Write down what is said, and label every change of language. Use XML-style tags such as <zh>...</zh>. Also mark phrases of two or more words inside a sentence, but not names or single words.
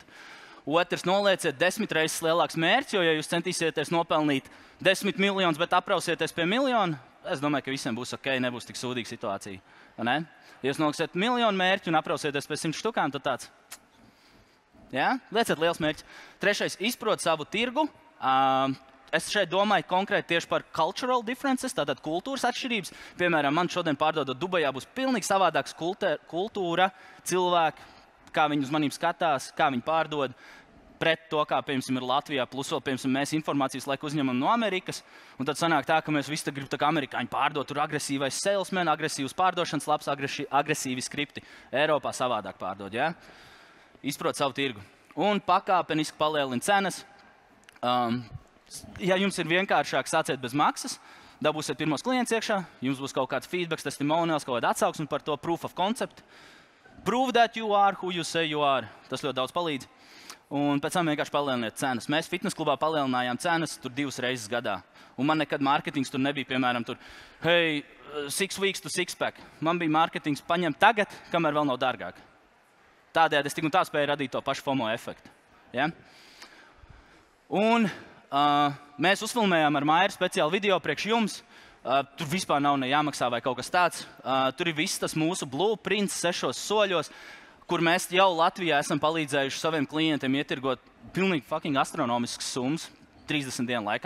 <lv>Otrs, nolieciet 10 reizes lielāks mērķis, jo, ja jūs centīsieties nopelnīt 10 miljonus, bet aprausieties pie miljona, es domāju, ka visiem būs ok, nebūs tik sūdīga situācija. Ja jūs noliksiet miljonu mērķi un aprausieties pie 100 štukām, tad tāds. Ja? Lieciet liels mērķis. Trešais, izprot savu tirgu. Es šeit domāju konkrēti tieši par</lv> <en>cultural differences,</en> <lv>tātad kultūras atšķirības. Piemēram, man šodien pārdodot Dubajā būs pilnīgi savādāks kultūra, cilvēki, kā viņi uz maniem skatās, kā viņi pārdod, pret to, kā, piemēram, ir Latvijā, plus vēl, piemēram, mēs informācijas laiku uzņemam no Amerikas, un tad sanāk tā, ka mēs visi gribam tā kā amerikāņi pārdot, tur agresīvais salesman, agresīvs pārdošanas labs, agresīvi skripti. Eiropā savādāk pārdod, ja? Izprot savu tirgu. Un pakāpeniski palielina cenas. Ja jums ir vienkāršāk, sāciet bez maksas, dabūsiet pirmos klientus iekšā, jums būs kaut kāds</lv> <en>feedback, testimonials,</en> <lv>kaut kāda atsauksme par to</lv> <en>proof of concept. Prove that you are who you say you are.</en> <lv>Tas ļoti daudz palīdz. Un pēc tam vienkārši palieliniet cenas. Mēs fitness klubā palielinājām cenas tur 2 reizes gadā. Un man nekad mārketings tur nebija, piemēram, tur, hei,</lv> <en>6 weeks to 6-pack.</en> <lv>Man bija mārketings paņemt tagad, kamēr vēl nav dārgāk. Tādējādi es tik un tā spēju radīt to pašu FOMO efektu. Ja? Un mēs uzfilmējām ar Mairu speciālu video priekš jums. Tur vispār nav ne jāmaksā vai kaut kas tāds. Tur ir viss tas mūsu blueprints 6 soļos, kur mēs jau Latvijā esam palīdzējuši saviem klientiem ietirgot pilnīgi fucking astronomiskas summas 30 dienu laikā.</lv>